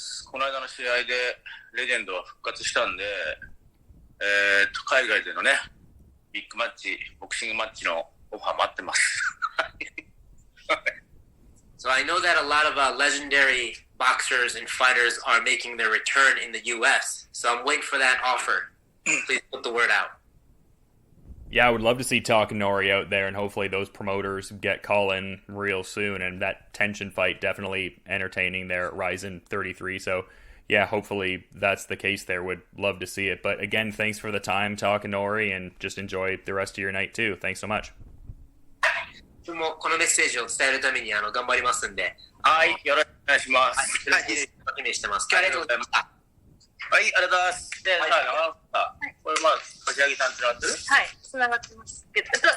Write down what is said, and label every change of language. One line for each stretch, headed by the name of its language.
Japanese: この間の試合でレジェンドは復活したんで、海外でのね、ビッグマッチ、ボクシングマッチのオファー待ってます。
English: So I know that a lot of legendary boxers and fighters are making their return in the U.S. So I'm waiting for that offer. Please put the word out. Yeah, I would love to see Takanori out there, and hopefully those promoters get calling real soon. And that Tenshin fight definitely entertaining there at Rizin 33. So, yeah, hopefully that's the case there. Would love to see it. But again, thanks for the time, Takanori, and just enjoy the rest of your night too. Thanks so much.
Japanese: もこのメッセージを伝えるために頑張りますんで。はい、よろしくお願いします。楽しみにしてます。ありがとうございました。はい、ありがとうございます。で、これ柏木さんつながってる？はい、つながってますけど。